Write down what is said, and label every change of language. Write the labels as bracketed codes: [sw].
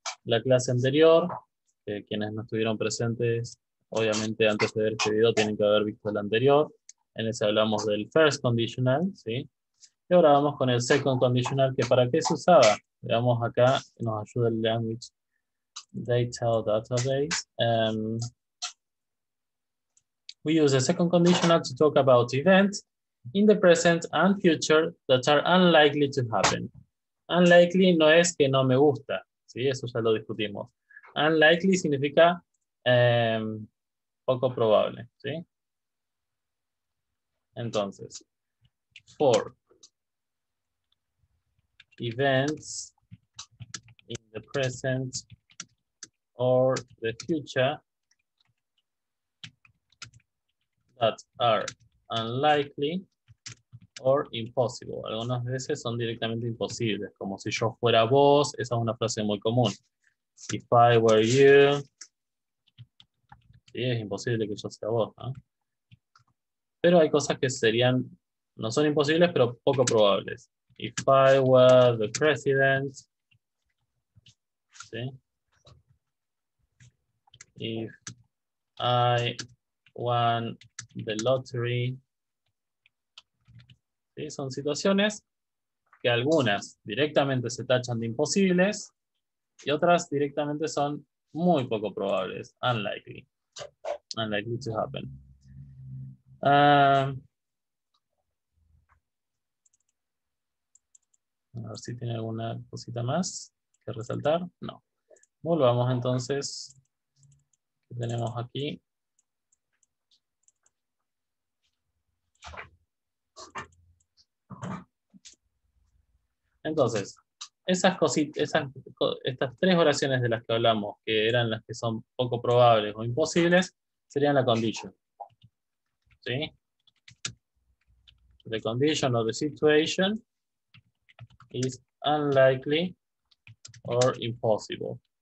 [es] La clase anterior, que quienes no estuvieron presentes, obviamente antes de ver este video tienen que haber visto el anterior. En ese hablamos del first conditional, ¿sí? Y ahora vamos con el second conditional, que ¿para qué se usaba? Veamos acá, nos ayuda el language data database. [en] We use the second conditional to talk about events in the present and future that are unlikely to happen. [es] Unlikely no es que no me gusta, ¿sí? Eso ya lo discutimos. Unlikely significa poco probable, ¿sí? Entonces, [en] for events in the present or the future that are unlikely or impossible. [es] Algunas veces son directamente imposibles, como si yo fuera vos, esa es una frase muy común. [en] If I were you, [es] ¿Sí? Es imposible que yo sea vos, ¿no? Pero hay cosas que serían, no son imposibles, pero poco probables. [en] If I were the president, [es] ¿sí? [en] If I won the lottery, [es] ¿sí? Son situaciones que algunas directamente se tachan de imposibles y otras directamente son muy poco probables, [en] unlikely to happen. [es] A ver si tiene alguna cosita más que resaltar. No. Volvamos entonces. ¿Qué tenemos aquí? Entonces, esas cositas, estas tres oraciones de las que hablamos, que eran las que son poco probables o imposibles, serían la condition. ¿Sí? [en] The condition of the situation is unlikely or impossible.